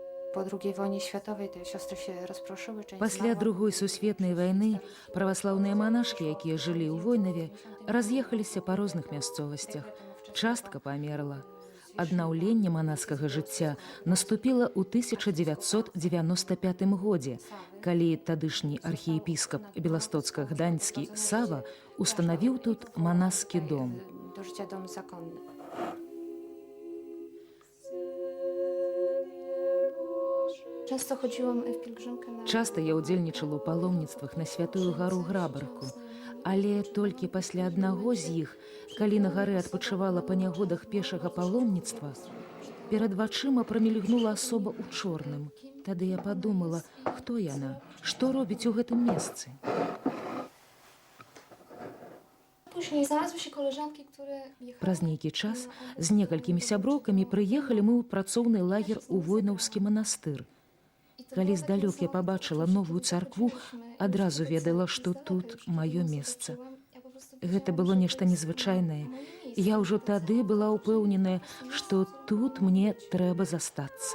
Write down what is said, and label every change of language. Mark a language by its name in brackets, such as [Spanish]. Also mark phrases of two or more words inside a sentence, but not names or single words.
[Polish] Po II wojnie światowej te siostry się rozproszyły. Część [Belarusian] Пасля [Polish] zmarła. [Belarusian] другой сусветнай вайны праваслаўныя манашкі, якія жылі ў Войнаве, раз'ехаліся па розных мясцовасцях. Частка памерла. Аднаўленне манаскага жыцця наступіла ў 1995 годзе, калі тадышні архіепіскап Беластоцка-Гданьскі Сава устанавіў тут манаскі дом. [Polish] Do życia dom zakonny. Często chodziłam w pielgrzymkę na... [Belarusian] Часта я ўдзельнічала ў паломніцтвах на святую гару Грабарку, але толькі пасля аднаго з іх, калі на гары адпачывала па нягодах пешага паломніцтва, перад вачыма прамільгнула асоба ў чорным. Тады я падумала, хто яна, што робіць у гэтым месцы. [Polish] Później znalazły się koleżanki, które jechały. [Belarusian] Праз нейкі час з некалькімі сяброўкамі прыехалі мы ў працоўны лагер у Войнаўскі манастыр. Калі здалёк я пабачыла новую царкву, адразу ведала, што тут маё месца. Гэта было нешта незвычайнае. Я ўжо тады была ўпэўненая, што тут мне трэба застацца.